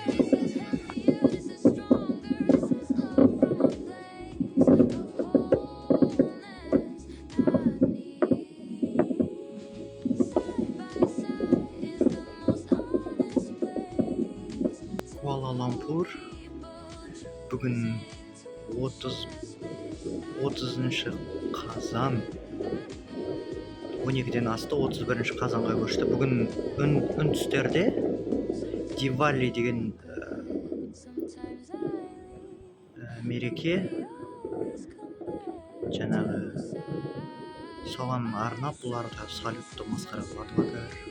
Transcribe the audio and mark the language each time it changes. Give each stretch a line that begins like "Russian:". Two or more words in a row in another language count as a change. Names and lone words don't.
English: This is healthier, this is stronger, this is love from a place of wholeness, not need. Side by side is the most honest place.
Kazakh: Куала-Лумпур бүгін 30 қазан 12-ден асты, 31 қазанға көшті. Бүгін үндістерде Дивали деген мереке, жаңағы соған арнап бұларда салютты масқара қылады ғой.